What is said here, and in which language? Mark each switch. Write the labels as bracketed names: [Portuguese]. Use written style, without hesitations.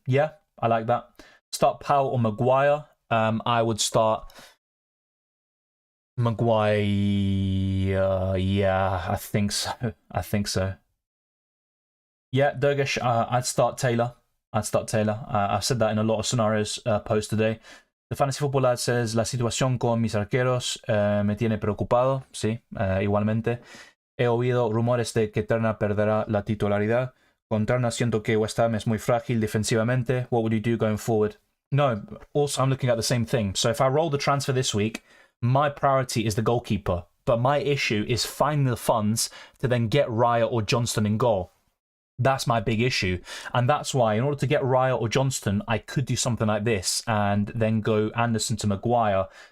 [English] Yeah, I like that. Start Powell or Maguire? I would start Maguire. Yeah, I think so. Yeah, Durgesh, I'd start Taylor. I've said that in a lot of scenarios post today. [Spanish] The Fantasy Football Lad says, la situación con mis arqueros me tiene preocupado. Sí, igualmente. He oído rumores de que Turner perderá la titularidad. Con Turner siento que West Ham es muy frágil defensivamente. [English] What would you do going forward? No, also I'm looking at the same thing. So if I roll the transfer this week, my priority is the goalkeeper. But my issue is finding the funds to then get Raya or Johnston in goal. That's my big issue. And that's why, in order to get Raya or Johnston, I could do something like this and then go Anderson to Maguire.